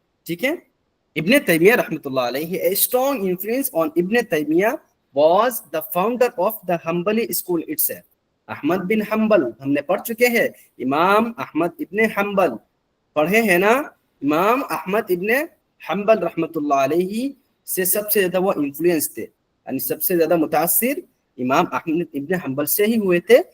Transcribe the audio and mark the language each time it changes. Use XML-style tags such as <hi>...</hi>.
<ur>ٹھیک ہے، ابن تیمیہ رحمۃ اللہ علیہ.</ur> <en>A strong influence on Ibn Taymiyyah was the founder of the Hanbali school itself.</en> <ur>Ahmad بن حنبل، ہم نے پڑھ چکے ہیں، امام احمد ابن حنبل پڑھے ہیں نا. امام احمد ابن حنبل رحمۃ اللہ علیہ سے سب سے زیادہ وہ انفلوئنس تھے، یعنی سب سے زیادہ متاثر امام احمد ابن حنبل سے ہی ہوئے تھے.</ur>